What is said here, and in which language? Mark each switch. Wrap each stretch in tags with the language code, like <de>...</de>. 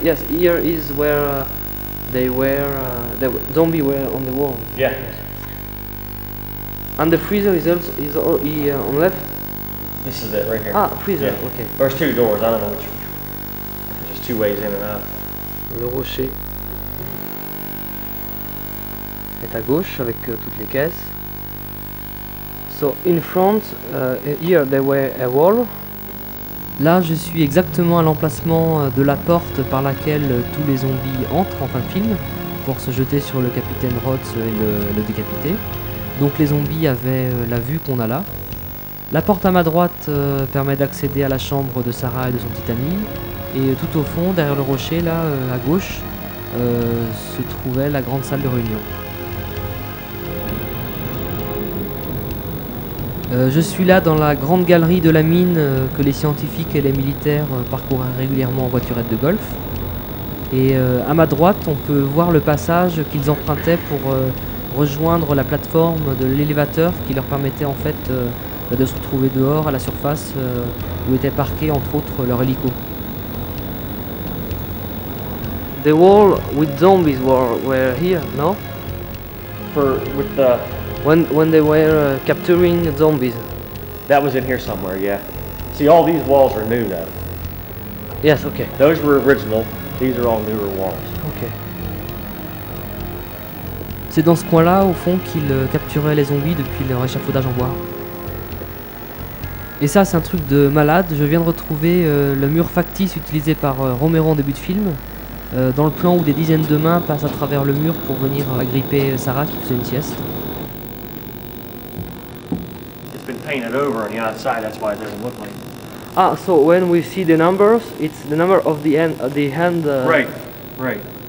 <en>Yes, here is where they were. The zombie were on the wall. Yeah. And the freezer is also here on left. This is it right here. Ah, freezer. Yeah. Okay. There's two doors. I don't know which. There's just two ways in and out.</en> <fr>Le rocher est à gauche avec toutes les caisses.</fr> <en>So in front, here there were a wall.</en> <fr>Là, je suis exactement à l'emplacement de la porte par laquelle tous les zombies entrent en fin de film pour se jeter sur le capitaine Roth et le décapiter. Donc les zombies avaient la vue qu'on a là. La porte à ma droite permet d'accéder à la chambre de Sarah et de son petit ami. Et tout au fond, derrière le rocher, là, à gauche, se trouvait la grande salle de réunion. Je suis là dans la grande galerie de la mine que les scientifiques et les militaires parcourent régulièrement en voiturette de golf. Et à ma droite, on peut voir le passage qu'ils empruntaient pour rejoindre la plateforme de l'élévateur qui leur permettait en fait de se retrouver dehors à la surface où était parqué entre autres leur hélico.</fr> <en>The wall with zombies were here, no? With the when they were capturing zombies. that was in here somewhere, yeah. See, all these walls are new though. Yes, okay. Those were original. These are all newer walls. Ok.</en> <fr>C'est dans ce coin-là, au fond, qu'ils capturaient les zombies depuis leur échafaudage en bois. Et ça, c'est un truc de malade. Je viens de retrouver le mur factice utilisé par Romero en début de film. Dans le plan où des dizaines de mains passent à travers le mur pour venir agripper Sarah qui faisait une sieste.</fr> <en>It's been painted over on the outside, that's why it doesn't look like it. Ah, so when we see the numbers, it's the number of the hand. Right, right.</en>